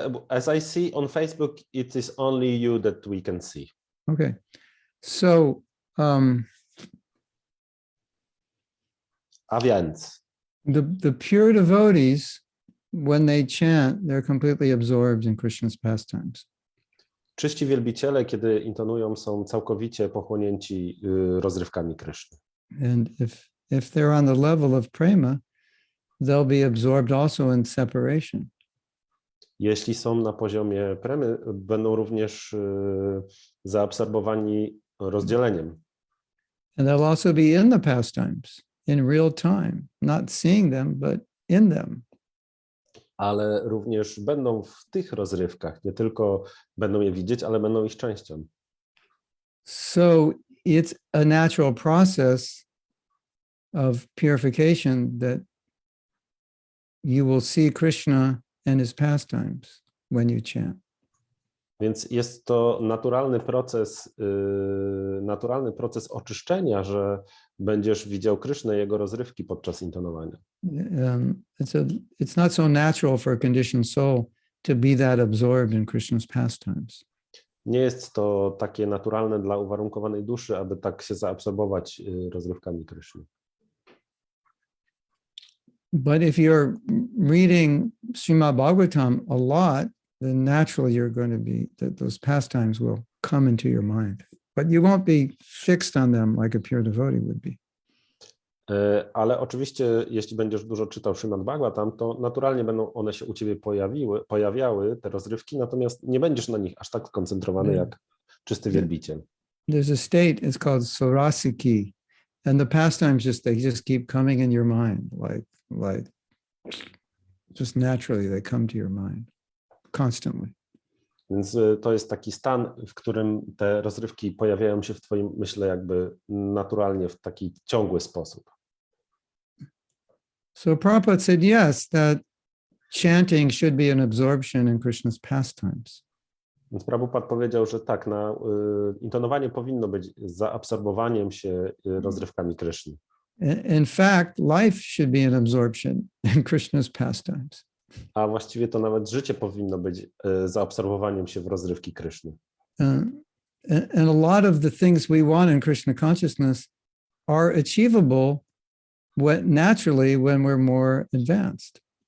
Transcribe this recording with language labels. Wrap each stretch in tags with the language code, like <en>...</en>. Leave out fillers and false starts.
<en>As I see on Facebook, it is only you that we can see. Okay. So,</en> <pl>A więc</pl> <en>the pure devotees, when they chant, they're completely absorbed in Krishna's pastimes.</en> <pl>czyści wielbiciele, kiedy intonują, są całkowicie pochłonięci rozrywkami Kryszny.</pl> <en>And if they're on the level of prema, they'll be absorbed also in separation.</en> <pl>Jeśli są na poziomie premy, będą również zaabsorbowani rozdzieleniem.</pl> <en>And they'll also be in the pastimes in real time, not seeing them, but in them.</en> <pl>Ale również będą w tych rozrywkach, nie tylko będą je widzieć, ale będą ich częścią.</pl> <en>So it's a natural process of purification that you will see Krishna and his pastimes when you chant.</en> <pl>Więc jest to naturalny proces oczyszczenia, że będziesz widział Krysznę i jego rozrywki podczas intonowania.</pl> <en>It's not so natural for a conditioned soul to be that absorbed in Krishna's pastimes.</en> <pl>Nie jest to takie naturalne dla uwarunkowanej duszy, aby tak się zaabsorbować rozrywkami Kryszny.</pl> <en>But if you're reading Srimad Bhagavatam a lot, then naturally you're going to be, those pastimes will come into your mind. But you won't be fixed on them like a pure devotee would be.</en> <pl>Ale oczywiście, jeśli będziesz dużo czytał Srimad Bhagavatam, to naturalnie będą one się u ciebie pojawiały, te rozrywki, natomiast nie będziesz na nich aż tak skoncentrowany jak czysty wielbiciel.</pl> <en>There's a state, it's called Sarasiki, and the pastimes they just keep coming in your mind, like just naturally they come to your mind constantly.</en> <pl>Więc to jest taki stan, w którym te rozrywki pojawiają się w twoim myśle jakby naturalnie, w taki ciągły sposób.</pl> <en>So Prabhupada said, yes, that chanting should be an absorption in Krishna's pastimes.</en> <pl>Więc Prabhupada powiedział, że tak, intonowanie powinno być zaabsorbowaniem się rozrywkami Kryszny.</pl> <en>In fact, life should be an absorption in Krishna's pastimes.</en> <pl>A właściwie to nawet życie powinno być zaabsorbowaniem się w rozrywki Kryszny.</pl> <en>And a lot of the things we want in Krishna consciousness are achievable naturally when we're more advanced.</en>